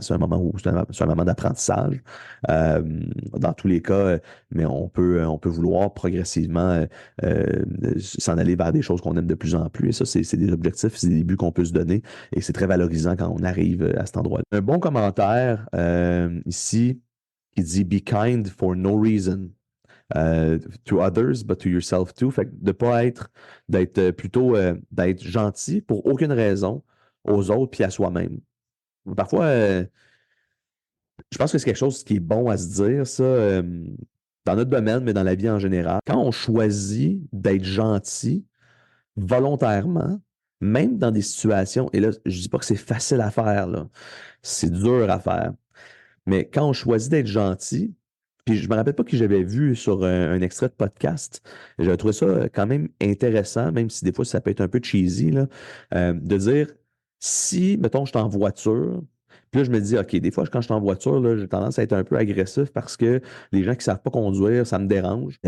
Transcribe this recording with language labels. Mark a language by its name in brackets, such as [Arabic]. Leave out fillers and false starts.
[French] C'est un moment c'est un moment d'apprentissage. Euh, dans tous les cas, mais on peut vouloir progressivement s'en aller vers des choses qu'on aime de plus en plus. Et ça, c'est des objectifs, c'est des buts qu'on peut se donner. Et c'est très valorisant quand on arrive à cet endroit-là. Un bon commentaire ici qui dit [English] Be kind for no reason. To others, but to yourself too. [French] Fait que d'être plutôt d'être gentil pour aucune raison aux autres puis à soi-même. Parfois, je pense que c'est quelque chose qui est bon à se dire, ça, dans notre domaine, mais dans la vie en général. Quand on choisit d'être gentil volontairement, même dans des situations, et là, je dis pas que c'est facile à faire, là, c'est dur à faire, mais quand on choisit d'être gentil, puis je me rappelle pas que j'avais vu sur un extrait de podcast, j'avais trouvé ça quand même intéressant, même si des fois ça peut être un peu cheesy, là, de dire, si, mettons, je suis en voiture, puis là, je me dis, OK, des fois, quand je suis en voiture, là, j'ai tendance à être un peu agressif parce que les gens qui savent pas conduire, ça me dérange.